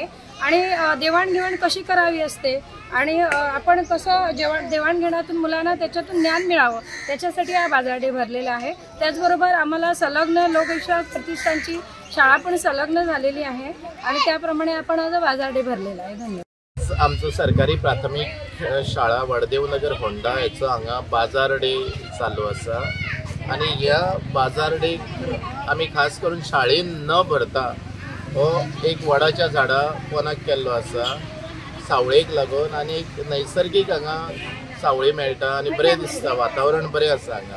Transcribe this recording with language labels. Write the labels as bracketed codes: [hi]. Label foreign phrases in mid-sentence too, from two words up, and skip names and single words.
[mr] आणि देवाणघेवाण कशी करावी असते आणि आपण कसं देवाणघेवाणातून मुलांना त्याच्यातून ज्ञान मिळावं त्याच्यासाठी हा बाजार डे भरलेला आहे। त्याचबरोबर आम्हाला संलग्न लोकविश्वास प्रतिष्ठानची शाळा पण संलग्न झालेली आहे आणि त्याप्रमाणे आपण आज बाजार डे भरलेला आहे। धन्यवाद। [kok] आमचं सरकारी प्राथमिक शाळा वडदेवनगर होंडा याचं हांगा बाजार डे चालू आसा आणि ह्या बाजार डे आम्ही खास करून शाळेन न भरता हो एक वडाच्या झाडा पोनाक केल्लो आसा सावळेक लागून आणि एक नैसर्गिक हांगा सावळी मेळटा आणि बरें दिसता, वातावरण बरें आसा हांगा।